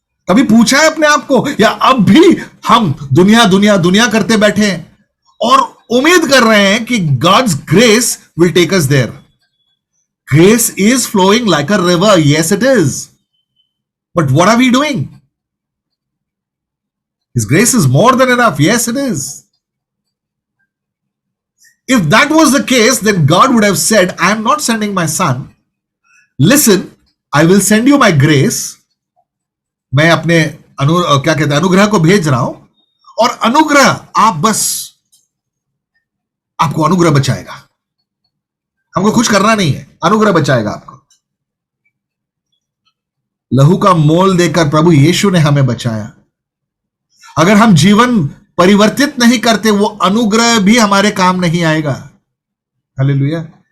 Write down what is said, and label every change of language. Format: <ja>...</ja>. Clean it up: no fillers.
<hi>कभी पूछा है अपने आप को? या अब भी हम दुनिया दुनिया दुनिया करते बैठे हैं और उम्मीद कर रहे हैं कि</hi> <en>God's grace will take us there. Grace is flowing like a river. Yes it is. But what are we doing? His grace is more than enough. Yes, it is. If that was the case, then God would have said, I am not sending my son. Listen, I will send you my grace.</en> <hi>मैं अपने क्या कहते हैं, अनुग्रह को भेज रहा हूं, और अनुग्रह, आप बस, आपको अनुग्रह बचाएगा. हमको कुछ करना नहीं है, अनुग्रह बचाएगा आपको. लहू का मोल देकर प्रभु यीशु ने हमें बचाया. अगर हम जीवन परिवर्तित नहीं करते, वो अनुग्रह भी हमारे काम नहीं आएगा. हालेलुया.</hi>